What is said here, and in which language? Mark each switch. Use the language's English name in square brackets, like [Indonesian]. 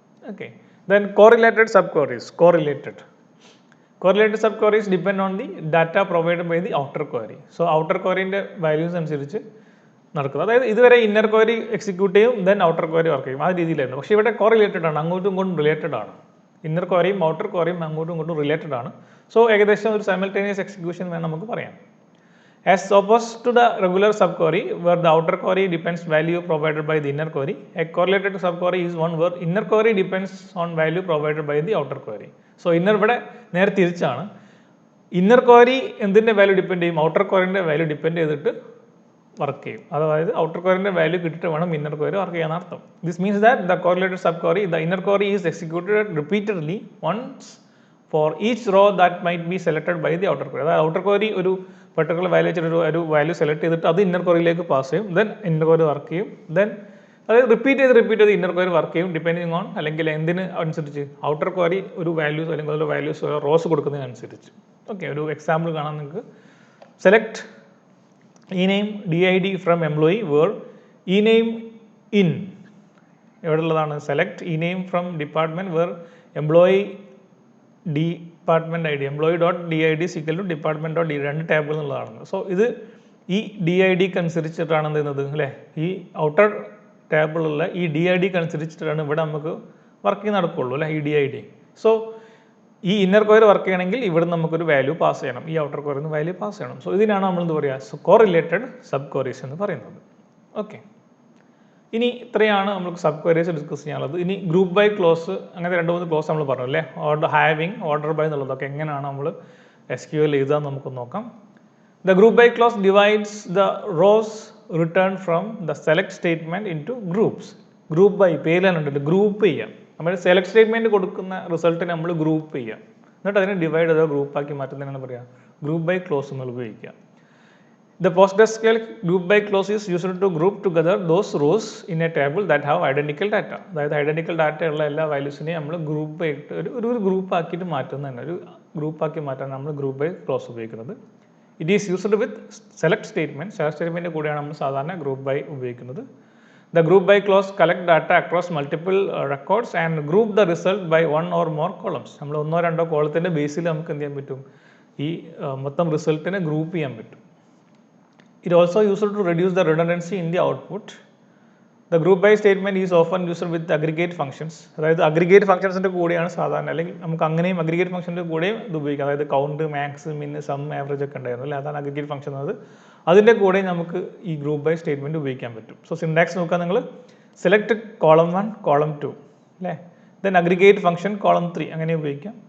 [English] Okay, then correlated sub queries. Correlated sub queries depend on the data provided by the outer query. [Malayalam] So outer ക്വറിൻ്റെ values അനുസരിച്ച് നടക്കുന്നത്. അതായത് ഇതുവരെ inner query execute ചെയ്യും, then outer query work ചെയ്യും, ആ രീതിയിലായിരുന്നു. പക്ഷേ ഇവിടെ കോറിലേറ്റഡ് ആണ്, അങ്ങോട്ടും ഇങ്ങോട്ടും റിലേറ്റഡ് ആണ്. ഇന്നർ ക്വറിയും ഔട്ടർ ക്വറിയും അങ്ങോട്ടും ഇങ്ങോട്ടും റിലേറ്റഡ് ആണ്. സോ ഏകദേശം ഒരു സൈമൾട്ടേനിയസ് എക്സിക്യൂഷൻ വേണം നമുക്ക് പറയാം. [English] As opposed to the regular subquery where the outer query depends value provided by the inner query, a correlated subquery is one where inner query depends on value provided by the outer query. [Malayalam] So inner ഇവിടെ നേരെ തിരിച്ചാണ്. Inner query എന്തിൻ്റെ value depend ചെയ്യും? Outer ക്വയറിൻ്റെ value depend ചെയ്തിട്ട് work ചെയ്യും. അതായത് outer ക്വയറിൻ്റെ value കിട്ടിയിട്ട് വേണം ഇന്നർ ക്വയറി വർക്ക് ചെയ്യാൻ അർത്ഥം. [English] This means that the correlated sub query the inner query is executed repeatedly once for each row that might be selected by the outer query. [Malayalam] അതായത് outer query ഒരു particular value വെച്ചിട്ട് ഒരു value select ചെയ്തിട്ട് അത് inner ക്വയറിയിലേക്ക് pass ചെയ്യും. Then inner query work ചെയ്യും. Then അതായത് repeat ചെയ്ത് ഇന്നർ ക്വയറി വർക്ക് ചെയ്യും ഡിപ്പെൻഡിങ് ഓൺ അല്ലെങ്കിൽ എന്തിന് അനുസരിച്ച് ഔട്ടർ ക്വയറി ഒരു വാല്യൂസ് അല്ലെങ്കിൽ ഒരു വാല്യൂസ് റോസ് കൊടുക്കുന്നതിനനുസരിച്ച്. ഓക്കെ, ഒരു എക്സാമ്പിൾ കാണാൻ നിങ്ങൾക്ക്. [English] select ename did from employee where ename in [Malayalam] എവിടെ ഉള്ളതാണ്? [English] select ename from department where employee department I D employee dot D I D equal to department dot D [Malayalam] രണ്ട് table എന്നുള്ളതാണ്. So ഇത് ഈ D I ഡിക്ക് അനുസരിച്ചിട്ടാണ് എന്ത് ചെയ്യുന്നത് അല്ലേ, ഈ ഔട്ടർ ടേബിളുള്ള ഈ ഡി ഐ ഡിക്ക് അനുസരിച്ചിട്ടാണ് ഇവിടെ നമുക്ക് വർക്കിംഗ് നടക്കുകയുള്ളൂ അല്ലേ, ഈ ഡി ഐ ഡി. സോ ഈ ഇന്നർ ക്വയറി വർക്ക് ചെയ്യണമെങ്കിൽ ഇവിടെ നമുക്കൊരു വാല്യൂ പാസ് ചെയ്യണം, ഈ ഔട്ടർ ക്വയറിന് വാല്യൂ പാസ് ചെയ്യണം. സോ ഇതിനാണ് നമ്മൾ എന്ത് പറയുക, കോറിലേറ്റഡ് സബ് ക്വയറീസ് എന്ന് പറയുന്നത്. ഓക്കെ, ഇനി ഇത്രയാണ് നമുക്ക് സബ് ക്വയറീസ് ഡിസ്കസ് ചെയ്യാനുള്ളത്. ഇനി ഗ്രൂപ്പ് ബൈ ക്ലോസ് അങ്ങനത്തെ 2-3 ക്ലോസ് നമ്മൾ പറഞ്ഞു അല്ലേ, ഓർഡർ ഹാവിങ്, ഓർഡർ ബൈ എന്നുള്ളതൊക്കെ എങ്ങനെയാണ് നമ്മൾ SQL എഴുതാൻ നമുക്ക് നോക്കാം. [English] The group by clause divides the rows return from the select statement into groups. [Malayalam] Group by പേര് തന്നെ ഉണ്ട്, ഗ്രൂപ്പ് ചെയ്യാം. നമ്മൾ സെലക്ട് സ്റ്റേറ്റ്മെൻറ്റ് കൊടുക്കുന്ന റിസൾട്ടിനെ നമ്മൾ ഗ്രൂപ്പ് ചെയ്യാം, എന്നിട്ട് അതിനെ ഡിവൈഡ് ചെയ്തോ ഗ്രൂപ്പാക്കി മാറ്റുന്നതിനാണ് പറയുക ഗ്രൂപ്പ് ബൈ ക്ലോസ് എന്ന് ഉപയോഗിക്കുക. [English] The PostgreSQL group by clause is used to group together those rows in a table that have identical data. [Malayalam] അതായത് ഐഡൻറ്റിക്കൽ ഡാറ്റ ഉള്ള എല്ലാ വാല്യൂസിനെയും നമ്മൾ ഗ്രൂപ്പ് ആയിട്ട് ഒരു ഗ്രൂപ്പ് ആക്കിയിട്ട് മാറ്റുന്നതന്നെ, ഒരു ഗ്രൂപ്പാക്കി മാറ്റാൻ നമ്മൾ ഗ്രൂപ്പ് ബൈ ക്ലോസ് ഉപയോഗിക്കുന്നത്. [English] It is used with select statement. [Malayalam] Select statement കൂടെയാണ് നമ്മൾ സാധാരണ ഗ്രൂപ്പ് ബൈ ഉപയോഗിക്കുന്നത്. [English] The group by clause collect data across multiple records and group the result by one or more columns. [Malayalam] നമ്മൾ 1-2 കോളത്തിൻ്റെ ബേസിൽ നമുക്ക് എന്ത് ചെയ്യാൻ പറ്റും, ഈ മൊത്തം റിസൾട്ടിനെ ഗ്രൂപ്പ് ചെയ്യാൻ പറ്റും. [English] It also used to reduce the redundancy in the output. The group by statement is often used with aggregate functions. [Malayalam] അതായത് അഗ്രിഗേറ്റ് ഫംഗ്ഷൻസിൻ്റെ കൂടെയാണ് സാധാരണ, അല്ലെങ്കിൽ നമുക്ക് അങ്ങനെയും അഗ്രിഗേറ്റ് ഫംഗ്ഷൻ്റെ കൂടെയും ഇത് ഉപയോഗിക്കാം. അതായത് കൗണ്ട്, മാക്സ്, മിൻ, സം, ആവറേജ് ഒക്കെ ഉണ്ടായിരുന്നു അല്ലേ, അതാണ് അഗ്രിഗേറ്റ് ഫംഗ്ഷൻ എന്നത്. അതിൻ്റെ കൂടെ നമുക്ക് ഈ ഗ്രൂപ്പ് ബൈ സ്റ്റേറ്റ്മെൻറ്റ് ഉപയോഗിക്കാൻ പറ്റും. സോ സിൻടാക്സ് നോക്കുക നിങ്ങൾ, സെലക്ട് കോളം 1 കോളം 2 അല്ലേ, ദെൻ അഗ്രിഗേറ്റ് ഫംഗ്ഷൻ കോളം 3 അങ്ങനെ ഉപയോഗിക്കാം.